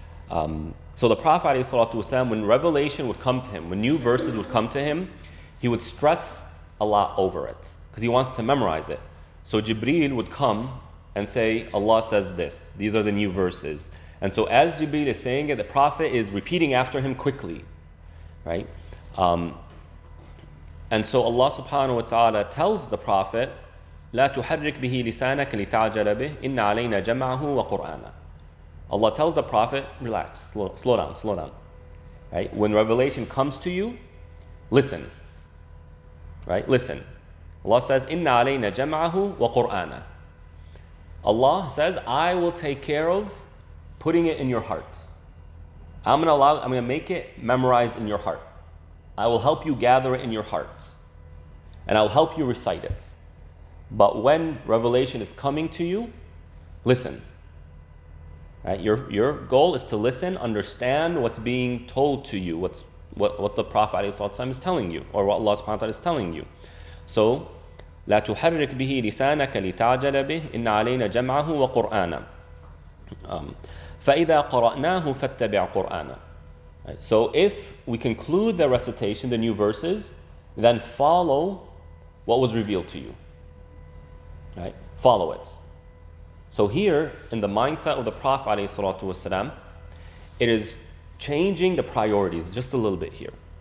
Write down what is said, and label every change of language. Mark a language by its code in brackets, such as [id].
[en] So the Prophet ﷺ, when revelation would come to him, when new verses would come to him, he would stress a lot over it because he wants to memorize it. So Jibreel would come and say, Allah says this, these are the new verses. And so as Jibreel is saying it, the Prophet is repeating after him quickly. Right? And so Allah subhanahu wa ta'ala tells the Prophet, [ar] لا تحرك به لسانك لتعجل به إن علينا جمعه وقرآنه. [en] Allah tells the Prophet, relax, slow down. Right? When revelation comes to you, listen. Right? Listen. Allah says, [ar] Inna alayna jam'ahu wa qur'ana. [en] Allah says, I will take care of putting it in your heart. I'm going to make it memorized in your heart. I will help you gather it in your heart. And I'll help you recite it. But when revelation is coming to you, listen. Right? Your goal is to listen, understand what's being told to you, what the Prophet ﷺ is telling you, or what Allah subhanahu wa ta'ala is telling you. [ar] So, لا تحرك به لسانك لتعجل به إن علينا جمعه وقرآنه فإذا قرأناه فاتبع قرآنه. [en] Right? So if we conclude the recitation, the new verses, then follow what was revealed to you. Right? Follow it. So here, in the mindset of the Prophet ﷺ, it is changing the priorities just a little bit here.